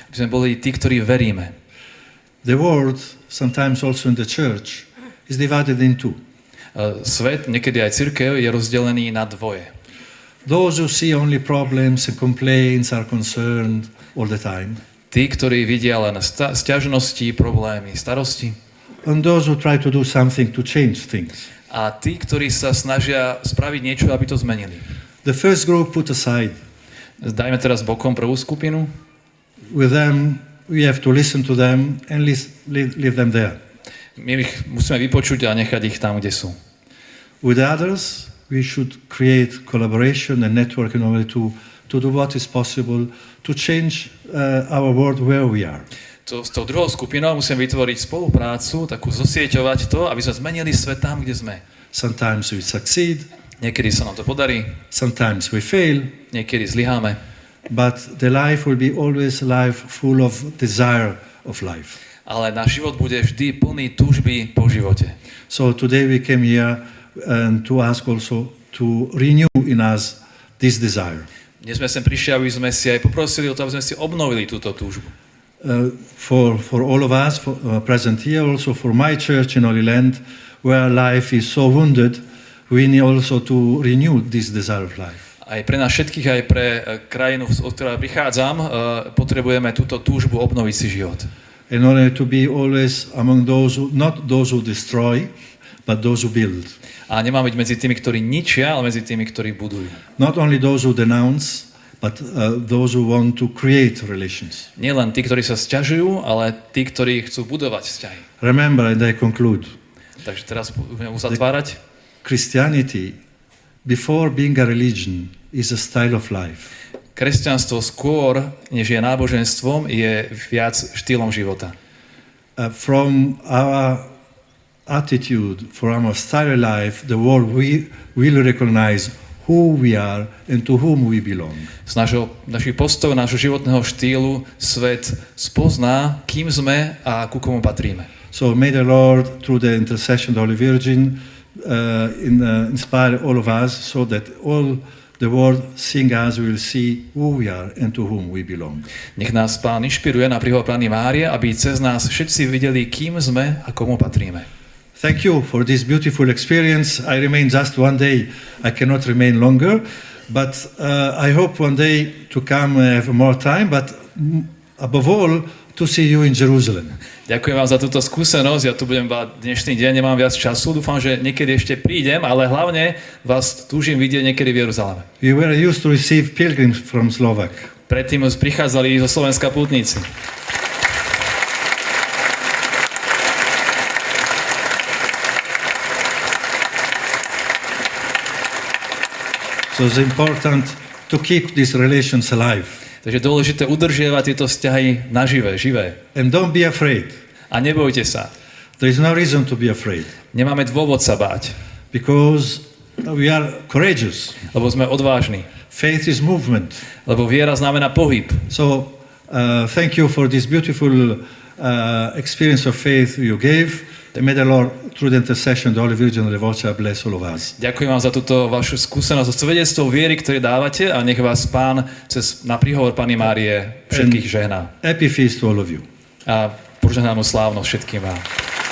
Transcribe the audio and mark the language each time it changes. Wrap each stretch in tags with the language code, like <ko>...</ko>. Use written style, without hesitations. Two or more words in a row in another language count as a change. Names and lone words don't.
<sk>Aby sme boli tí, ktorí veríme.</sk> <en>The world, sometimes also in the church, is divided in two.</en> <sk>Svet, niekedy aj cirkev, je rozdelený na dvoje.</sk> <en>Those who see only problems and complaints are concerned all the time.</en> <sk>Tí, ktorí vidia len sťažnosti, problémy, starosti.</sk> <en>and those who try to do something to change things.</en> <sk>a tí, ktorí sa snažia spraviť niečo, aby to zmenili.</sk> <en>The first group put aside.</en> <sk>Dajme teraz bokom prvú skupinu.</sk> <en>With them, we have to listen to them and leave them there.</en> <sk>My ich musíme vypočuť a nechať ich tam, kde sú.</sk> <en>With others, we should create collaboration and network in order to do what is possible to change our world where we are.</en> <sk>S tou druhou skupinou musíme vytvoriť spoluprácu, takú zosieťovať to, aby sme zmenili svet tam, kde sme.</sk> <en>Sometimes we succeed,</en> <sk>Niekedy sa nám to podarí,</sk> <en>sometimes we fail,</en> <sk>niekedy zlyháme,</sk> <en>but the life will be always a life full of desire of life.</en> <sk>ale náš život bude vždy plný túžby po živote.</sk> <en>So today we came here and to ask also to renew in us this desire.</en> <sk>Dnes sme sem prišli, aby sme si aj poprosili o to, aby sme si obnovili túto túžbu.</sk> <en>For all of us present here, also for my church in Holy Land, where life is so wounded, we need also to renew this desire of life.</en> <sk>Aj pre nás všetkých, aj pre krajinu, od ktorej prichádzam, potrebujeme túto túžbu obnoviť si život.</sk> <en>In order to be always among those who, not those who destroy, but those who build.</en> <sk>A nemá byť medzi tými, ktorí ničia, ale medzi tými, ktorí budujú.</sk> <en>Not only those who denounce, but those who want to create relations.</en> <sk>Nie len tí, ktorí sa sťažujú, ale tí, ktorí chcú budovať vzťahy.</sk> <en>Remember, and I conclude,</en> <sk>Takže teraz budeme uzatvárať.</sk> <en>Christianity, before being a religion, is a style of life.</en> <sk>Kresťanstvo skôr, než je náboženstvom, je viac štýlom života.</sk> <en>From our attitude, from our style of life, the world will recognize who we are and to whom we belong.</en> <sk>Z našich postojov, nášho životného štýlu svet spozná, kým sme a ku komu patríme.</sk> <en>So may the Lord, through the intercession of the Holy Virgin, inspire all of us so that all the world seeing us will see who we are and to whom we belong.</en> <sk>Nech nás Pán inšpiruje na príhovor Panny Márie, aby cez nás všetci videli, kým sme a komu patríme.</sk> <en>Thank you for this beautiful experience. I remain just one day. I cannot remain longer, but I hope one day to come have more time, but above all, to see you in Jerusalem.</en> <sk>Ďakujem vám za túto skúsenosť. Ja tu budem dnešný deň, nemám viac času. Dúfam, že niekedy ešte prídem, ale hlavne vás túžim vidieť niekedy v Jeruzaleme.</sk> <en>We were used to receive pilgrims from Slovak.</en> <sk>Predtým prichádzali zo Slovenska pútnici.</sk> <en>So it's important to keep these relations alive.</en> <sk>Takže je dôležité udržiavať tieto vzťahy naživé, živé.</sk> <en>And don't be afraid.</en> <sk>A nebojte sa.</sk> <en>There is no reason to be afraid.</en> <sk>Nemáme dôvod sa báť.</sk> <en>Because we are courageous.</en> <sk>Lebo sme odvážni.</sk> <en>Faith is movement.</en> <sk>Lebo viera znamená pohyb.</sk> <en>So thank you for this beautiful experience of faith you gave. May the Lord, through the intercession of the Holy Virgin of the Voce, bless all of us.</en> <sk>Ďakujem vám za túto vašu skúsenosť, svedectvo viery, ktoré dávate a nech vás Pán na príhovor Panny Márie všetkých žehná.</sk> <en>Happy feast to all of you.</en> <sk>A požehnanú slávnosť všetkým vám.</sk>